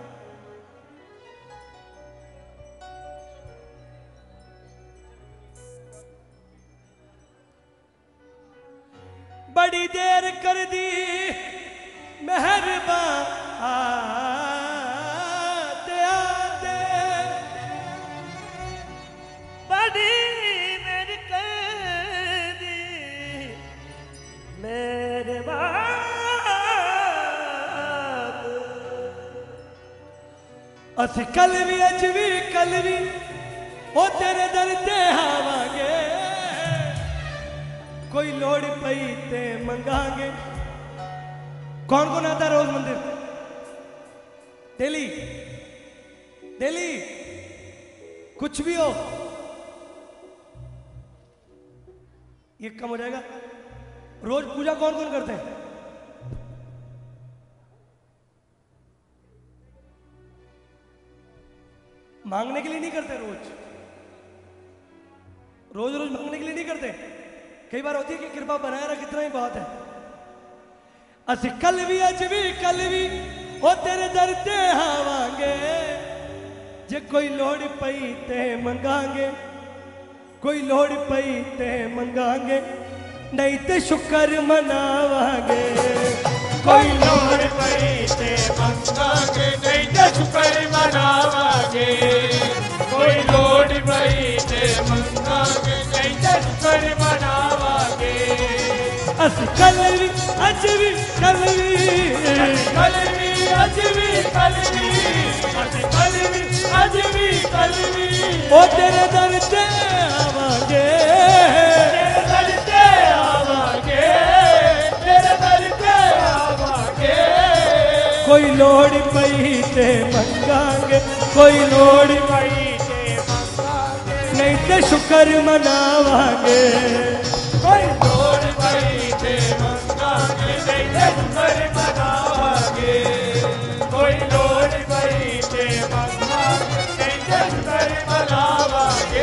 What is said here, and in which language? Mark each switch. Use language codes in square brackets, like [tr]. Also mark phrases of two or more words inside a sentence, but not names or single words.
[hi] बड़ी देर कर दी मेहरबान आते आते, बड़ी देर कर दी मेहरबान। [pa] ਅਸੀ ਕੱਲ ਭੀ ਅੱਜ ਭੀ ਕੱਲ ਭੀ ਵੋ ਤੇਰੇ ਦਰ ਤੇ ਆਵਾਂਗੇ, ਕੋਈ ਲੋੜ ਪਈ ਤੇ ਮੰਗਾਂਗੇ। [hi] कौन कौन आता है रोज मंदिर? डेली डेली कुछ भी हो ये कम हो जाएगा। रोज पूजा कौन कौन करते हैं? मांगने के लिए नहीं करते, रोज रोज रोज मांगने के लिए नहीं करते। कई बार होती है कि कृपा बनाए रख, कितना ही बहुत है। [pa] ਅਸੀ ਕੱਲ ਭੀ ਅੱਜ ਭੀ ਕੱਲ ਭੀ ਵੋ ਤੇਰੇ ਦਰ ਤੇ ਆਵਾਂਗੇ, ਜੇ ਕੋਈ ਲੋੜ ਪਈ ਤੇ ਮੰਗਾਂਗੇ, ਕੋਈ ਲੋੜ ਪਈ ਤੇ ਮੰਗਾਂਗੇ, ਨਹੀਂ ਤੇ ਸ਼ੁਕਰ ਮਨਾਵਾਂਗੇ। ਕੋਈ ਲੋੜ ਪਈ ਤੇ ਮੰਗਾਂਗੇ ਨਹੀਂ ਤੇ ਸ਼ੁਕਰ ਮਨਾਵਾਂਗੇ ਕੋਈ ਲੋੜ ਪਈ ਤੇ ਮੰਗਾਂਗੇ ਨਹੀਂ ਤੇ ਸ਼ੁਕਰ ਮਨਾਵਾਂਗੇ ਅਸੀਂ ਕੱਲ ਵੀ ਅੱਜ ਵੀ ਕੱਲ ਵੀ ਕੱਲ ਭੀ ਅੱਜ ਭੀ ਕੱਲ ਭੀ ਅਸੀਂ ਕੱਲ ਭੀ ਅੱਜ ਭੀ ਕੱਲ ਭੀ ਉਹ ਤੇਰੇ ਦਰ ਤੇ ਆਵਾਂਗੇ ਤੇਰੇ ਦਰ ਤੇ ਆਵਾਂਗੇ ਤੇਰੇ ਦਰ ਤੇ ਆਵਾਂਗੇ ਕੋਈ ਲੋੜ ਪਈ ਤੇ ਮੰਗਾਂਗੇ ਕੋਈ ਲੋੜ ਪਈ ਤੇ ਮੰਗਾਂਗੇ ਨਹੀਂ ਤੇ ਸ਼ੁਕਰ ਮਨਾਵਾਂਗੇ ਕੋਈ ਲੋੜ ਪਈ ਤੇ ਮੰਗਾਂਗੇ ਨਹੀਂ ਤੇ ਸ਼ੁਕਰ ਮਨਾਵਾਂਗੇ ਕੋਈ ਲੋੜ ਪਈ ਤੇ ਮੰਗਾਂਗੇ ਨਹੀਂ ਤੇ ਸ਼ੁਕਰ ਮਨਾਵਾਂਗੇ